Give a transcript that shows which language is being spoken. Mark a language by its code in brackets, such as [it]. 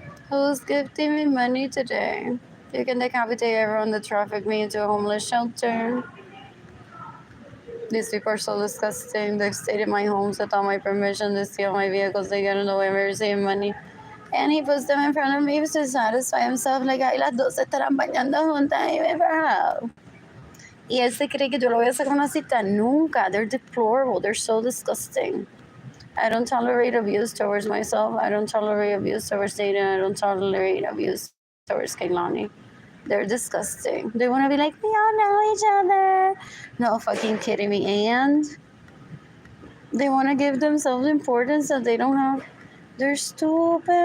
[en] Who's gifting me money today? You can decapitate everyone that trafficked me into a homeless shelter. These people are so disgusting. They've stayed in my homes without my permission. They steal my vehicles. They get in the way of receiving money. And he puts them in front of me to satisfy himself. [es] Like, ay, las dos se estarán bañando juntas y me bajo. Y él se cree que yo lo voy a sacar una cita. Nunca. [en] They're deplorable. They're so disgusting. I don't tolerate abuse towards myself. I don't tolerate abuse towards Dayton. I don't tolerate abuse towards Kehlani. They're disgusting. They want to be like, we all know each other. No fucking kidding me. And they want to give themselves importance that they don't have. They're stupid.